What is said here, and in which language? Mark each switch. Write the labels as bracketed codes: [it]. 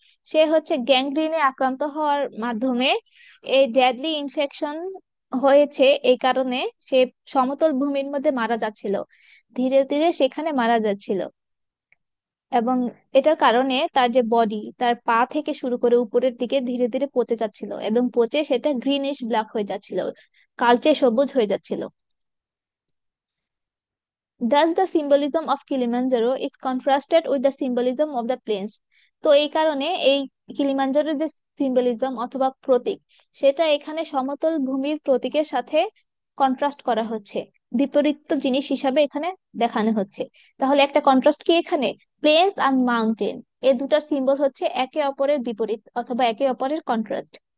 [bn] সে হচ্ছে গ্যাংগ্রিনে আক্রান্ত হওয়ার মাধ্যমে এই ডেডলি ইনফেকশন হয়েছে, এই কারণে সে সমতল ভূমির মধ্যে মারা যাচ্ছিল, ধীরে ধীরে সেখানে মারা যাচ্ছিল। এবং এটার কারণে তার যে বডি, তার পা থেকে শুরু করে উপরের দিকে ধীরে ধীরে পচে যাচ্ছিল, এবং পচে সেটা গ্রিনিশ ব্ল্যাক হয়ে যাচ্ছিল, কালচে সবুজ হয়ে যাচ্ছিল। [en] Thus the symbolism of Kilimanjaro is contrasted with the symbolism of the plains. [bn] তো এই কারণে এই কিলিমাঞ্জারোর যে সিম্বলিজম অথবা প্রতীক, সেটা এখানে সমতল ভূমির প্রতীকের সাথে কন্ট্রাস্ট করা হচ্ছে, বিপরীত জিনিস হিসাবে এখানে দেখানো হচ্ছে। তাহলে একটা কন্ট্রাস্ট কি এখানে, প্লেন্স আর মাউন্টেন, এই দুটার সিম্বল হচ্ছে একে অপরের বিপরীত অথবা একে অপরের কন্ট্রাস্ট।